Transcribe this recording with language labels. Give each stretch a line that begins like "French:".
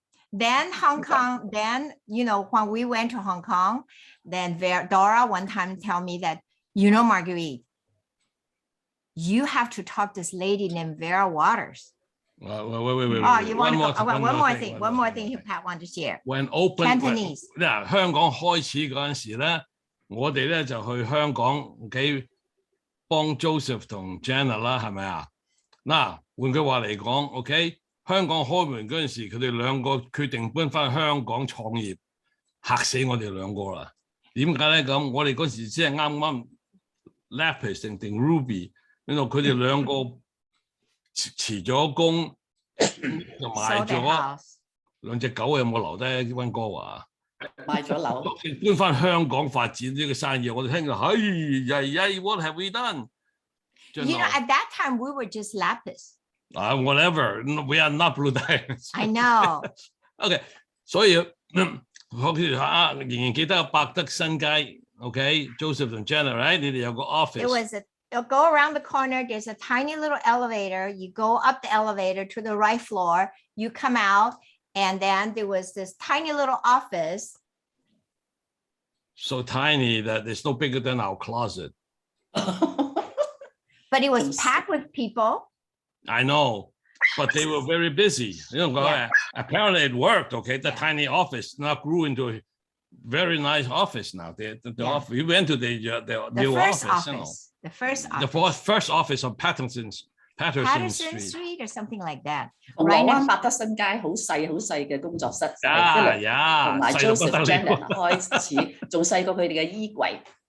English: Then Hong Kong, then, when we went to Hong Kong, then Dora one time tell me that, Marguerite, you have to talk to this lady named Vera Waters. Wait. Oh, you want to go? One more thing Pat wanted to share. When open Cantonese.
Cantonese: 香港開始嗰陣時咧，我哋咧就去香港，OK，幫 Joseph 同 Janet 啦，係咪啊？嗱，換句話嚟講 ，OK，香港開門嗰陣時，佢哋兩個決定搬翻香港創業，嚇死我哋兩個啦！點解咧咁？我哋嗰時先係啱 Lapis 定 Ruby， 佢哋兩個辭咗工，就賣咗兩隻狗，有冇留低溫哥華？賣咗樓，搬翻香港發展呢個生意，我哋聽到，哎呀 ，
English: what have we done？ at that time we were just Lapis. Whatever, we are not Blue Diamonds. I know.
Cantonese: OK， 所以我仍然記得百德新街 ，OK，Joseph 同 Janet，right？ 你哋有個 office。
English: It was you'll go around the corner. There's a tiny little elevator. You go up the elevator to the right floor. You come out, and then there was this tiny little office. So tiny that it's no bigger than our closet. But it was packed with people. I know, but they were very busy. Apparently it worked. Okay, the tiny office now grew into a very nice office now. The office. We went to the new first office. The first office. The first office on Patterson Street Street or something like that.
Cantonese: 銅鑼灣百德新街好細嘅工作室，同埋 Joseph Janet 開始，仲細過佢哋嘅衣櫃。